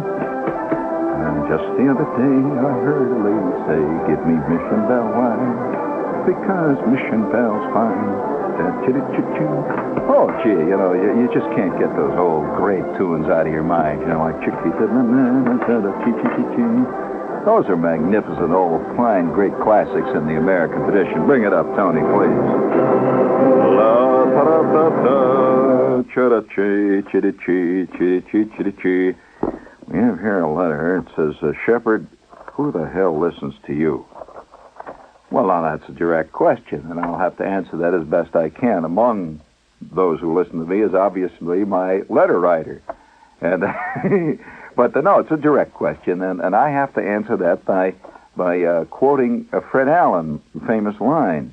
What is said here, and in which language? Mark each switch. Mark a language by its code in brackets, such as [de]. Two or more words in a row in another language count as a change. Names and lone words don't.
[en] And just the other day I heard a lady say, give me Mission Bell wine, because Mission Bell's fine. Chitty-choo-choo. Oh, gee, you just can't get those old great tunes out of your mind, like chickpea. Those are magnificent old, fine, great classics in the American tradition. Bring it up, Tony, please. La da da da da, chitty-chee, chitty-chee, chitty-chee, chitty-chee. We have here a letter. It says, Shepherd, who the hell listens to you? Well, now that's a direct question, and I'll have to answer that as best I can. Among those who listen to me is obviously my letter writer. And but no, it's a direct question, and I have to answer that by quoting a Fred Allen famous line.